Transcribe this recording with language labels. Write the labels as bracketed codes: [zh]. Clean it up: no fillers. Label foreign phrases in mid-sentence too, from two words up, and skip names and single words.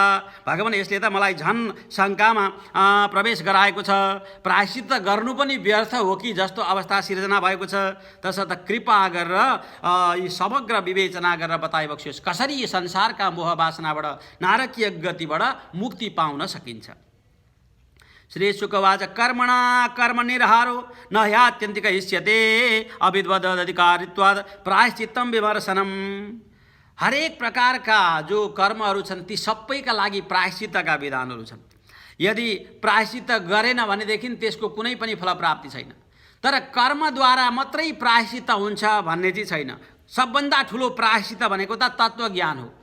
[ne] भगवान् यसले त मलाई झन् शङ्कामा प्रवेश गराएको छ। प्रायश्चित गर्नु पनि व्यर्थ हो कि जस्तो अवस्था सिर्जना भएको छ। तसर्थ कृपा गरेर यी समग्र विवेचना गरेर बताइबक्सियोस् कसरी यी संसारका मोह वासनाबाट नारकीय गतिबाट मुक्ति पाउन सकिन्छ। [sa] श्री शुकवाच कर्मणा कर्मनिर्हारो न ह्यात्यन्तिक इष्यते अविद्वदधिकारित्वात् प्रायश्चित्तं विमर्शनम्। [ne] हरेक प्रकारका जो कर्महरू छन् ती सबैका लागि प्रायश्चित्तका विधानहरू छन्। यदि प्रायश्चित्त गरेन भनेदेखि त्यसको कुनै पनि फलप्राप्ति छैन। तर कर्मद्वारा मात्रै प्रायश्चित्त हुन्छ भन्ने चाहिँ छैन। सबभन्दा ठुलो प्रायश्चित्त भनेको त तत्त्वज्ञान हो।